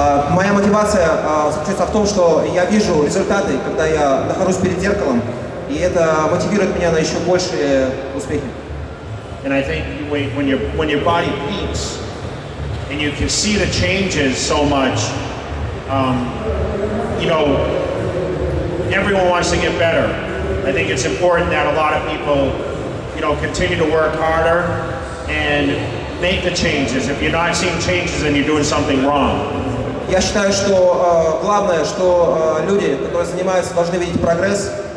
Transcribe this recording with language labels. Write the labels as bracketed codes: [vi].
[ru] Моя мотивация заключается в том, что я вижу результаты, когда я нахожусь перед зеркалом, и это мотивирует меня на еще большие успехи. [en] And I think when your body peaks and you can see the changes so much, you know, everyone wants to get better. I think it's important that a lot of people, you know, continue to work harder and make the changes. If you're not seeing changes, then you're doing something wrong. [ru] Я считаю, что главное, что люди, которые занимаются, должны видеть прогресс.